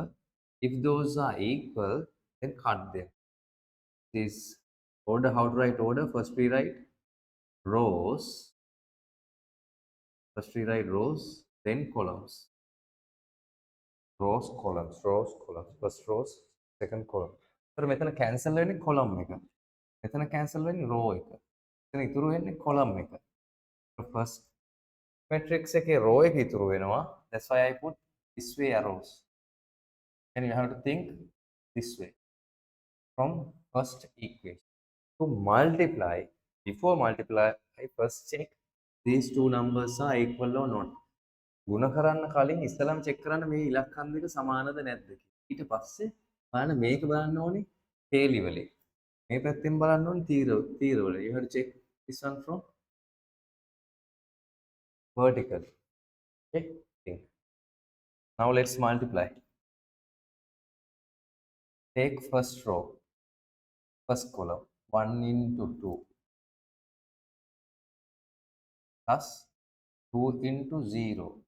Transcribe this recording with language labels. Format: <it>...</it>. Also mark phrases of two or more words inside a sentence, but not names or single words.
<en>If those are equal, then cut them. This order, how to write order? First we write rows. First we write rows, then columns. Rows, columns, rows, columns. First rows, second column.</en> <si>So මෙතන cancel වෙන්නේ column එක. මෙතන cancel වෙන්නේ row එක. මෙතන ඉතුරු වෙන්නේ column එක.</si> <en>First matrix</en> <si>එකේ row එක ඉතුරු වෙනවා.</si> <en>That's why I put this way arrows. And you have to think this way from first equation. To multiply, before multiply, I first check these two numbers are equal or not.</en> <si>ගුණ කරන්න කලින් ඉස්සලම චෙක් කරන්න මේ ඉලක්කම් දෙක සමානද නැද්ද කියලා. ඊට පස්සේ බලන්න මේක බලන්න ඕනේ තේලි වලින්. මේ පැත්තෙන් බලන්න ඕනේ තීර වල.</si> <en>You have to check this one from vertical. Okay? Think. Now let's multiply. Take first row, first column, 1 into 2 plus 2 into 0.</en>